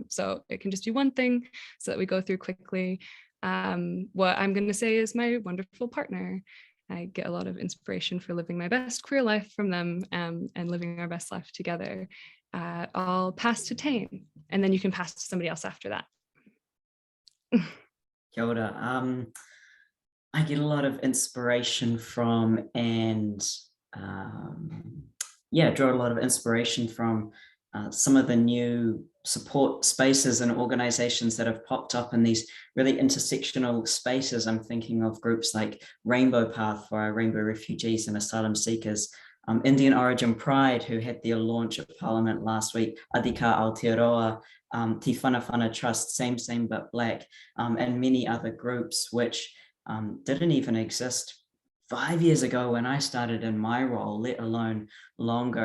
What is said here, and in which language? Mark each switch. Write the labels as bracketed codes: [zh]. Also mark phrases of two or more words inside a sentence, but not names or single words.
[en] So it can just be one thing so that we go through quickly. What I'm going to say is my wonderful partner. I get a lot of inspiration for living my best queer life from them and living our best life together. I'll pass to Taine, and then you can pass to somebody else after that. [mi] Kia ora. [en] I get a lot of inspiration from and draw a lot of inspiration from some of the new support spaces and organizations that have popped up in these really intersectional spaces. I'm thinking of groups like Rainbow Path for our rainbow refugees and asylum seekers, Indian Origin Pride, who had their launch at Parliament last week, Adika Aotearoa, Te Whanawhana Trust, Same But Black, and many other groups which didn't even exist 5 years ago when I started in my role, let alone longer.